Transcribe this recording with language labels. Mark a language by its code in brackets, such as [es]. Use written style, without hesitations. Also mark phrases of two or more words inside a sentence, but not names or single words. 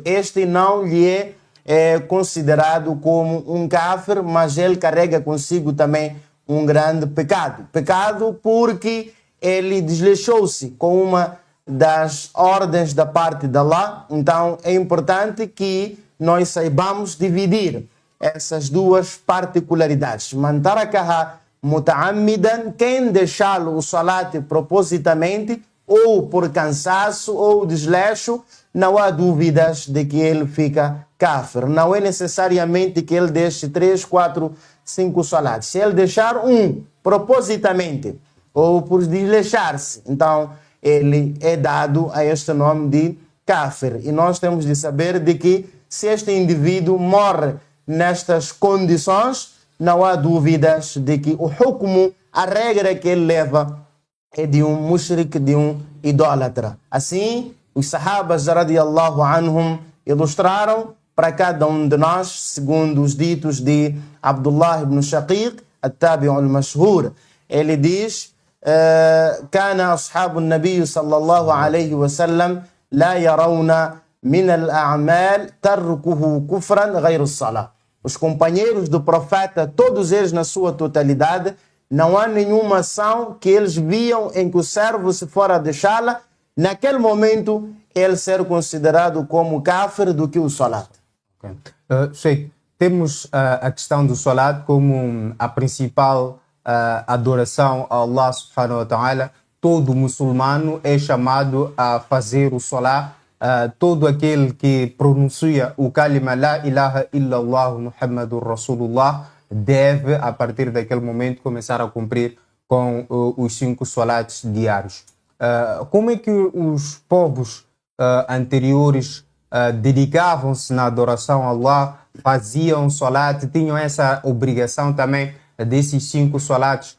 [pt] Este não lhe é considerado como um kafir, mas ele carrega consigo também um grande pecado. Pecado porque ele desleixou-se com uma das ordens da parte de Allah. Então é importante que nós saibamos dividir essas duas particularidades. [ar] من تركها متعمدا, [pt] quem deixá-lo o salat propositamente, ou por cansaço ou desleixo, não há dúvidas de que ele fica kafir. Não é necessariamente que ele deixe 3, 4, 5 salats. Se ele deixar um propositamente ou por desleixar-se, então ele é dado a este nome de kafir. E nós temos de saber de que se este indivíduo morre nestas condições, não há dúvidas de que o hukmu, a regra que ele leva, é de um mushrik, de um idólatra. Assim, os sahabas [ar] رضي الله عنهم [pt] ilustraram para cada um de nós, segundo os ditos de Abdullah ibn Shaqiq, [ar] التابعي المشهور. [pt] Ele diz: [ar] كان أصحاب النبي صلى الله عليه وسلم لا يرون من الأعمال تركه كفرا غير الصلاة. [pt] Os companheiros do profeta, todos eles na sua totalidade, não há nenhuma ação que eles viam em que o servo se fora deixá-la, naquele momento ele ser considerado como kafir do que o salat. Okay. Sheikh, temos a questão do salat como a principal adoração a Allah [ar] سبحانه وتعالى. [pt] Todo muçulmano é chamado a fazer o salat. Todo aquele que pronuncia o kalima [ar] لا إله إلا الله محمد رسول الله [pt] deve, a partir daquele momento, começar a cumprir com os 5 salats diários. Como é que os povos anteriores dedicavam-se na adoração a Allah, faziam salat, tinham essa obrigação também desses 5 salats?